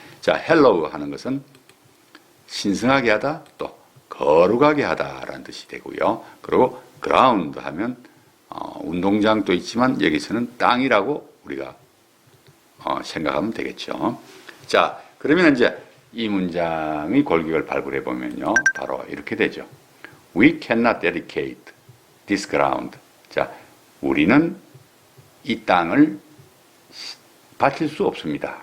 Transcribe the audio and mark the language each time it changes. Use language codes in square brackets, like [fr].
[ko] 자, hallow 하는 것은 신성하게 하다, 또 거룩하게 하다라는 뜻이 되고요. 그리고 ground 하면 운동장도 있지만 여기서는 땅이라고 우리가 생각하면 되겠죠. 자, 그러면 이제 이 문장의 골격을 발굴해 보면요, 바로 이렇게 되죠. [en] We cannot dedicate this ground. [ko] 자, 우리는 이 땅을 바칠 수 없습니다.